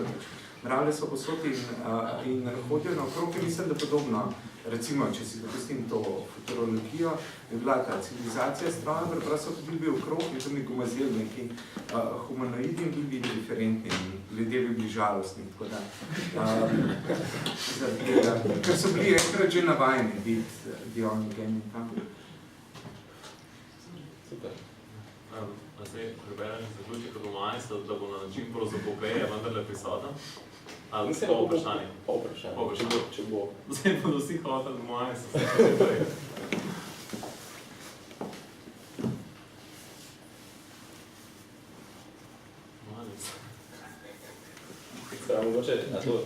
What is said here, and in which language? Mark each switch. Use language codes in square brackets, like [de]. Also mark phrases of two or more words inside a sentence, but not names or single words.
[sl] Mravlje so posod in hodijo naokrog, in mislim, da podobno, recimo, če si dopustim to futurologijo, bi bila ta civilizacija strojna, preprosto hodili bi okrog, in to mi gomazili neki humanoidi in bili bi indiferentni, in ljudje bi bili žalostni, tako da, ker so bili enkrat že navajeni biti [en] the only game in town. [sl] Super. Zdaj, preberem zaključek od romanista, da bo na način prozopopeje vendarle prisoten. Ali po vprašanje? Po vprašanje, če bo. Zdaj bodo vsi hoteli romanista. Mogoče, a to...